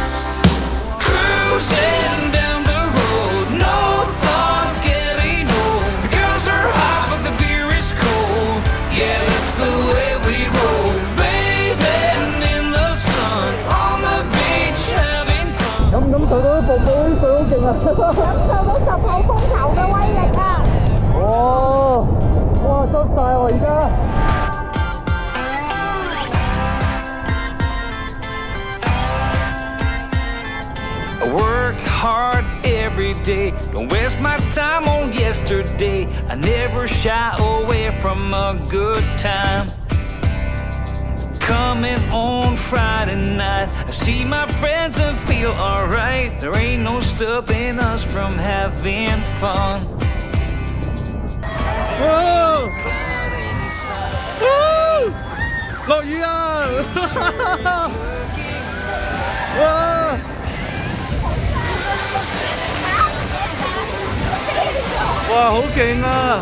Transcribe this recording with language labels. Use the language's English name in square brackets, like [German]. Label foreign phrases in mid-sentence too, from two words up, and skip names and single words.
[English] Cruising down the road, no thought getting old. The girls are hot, but the beer is cold. Yeah, that's the way we roll. Bathing in the sun, on the beach, having fun. [Cantonese] 咁受到啲瀑布啲水好勁啊！受到10號風球嘅威力啊！哦，哇，濕晒喎而家。 [English] I work hard every day, don't waste my time on yesterday. I never shy away from a good time. Coming on Friday night, I see my friends and feel alright. There ain't no stopping us from having fun. [Cantonese] 落雨啊！哇！哇，好勁啊！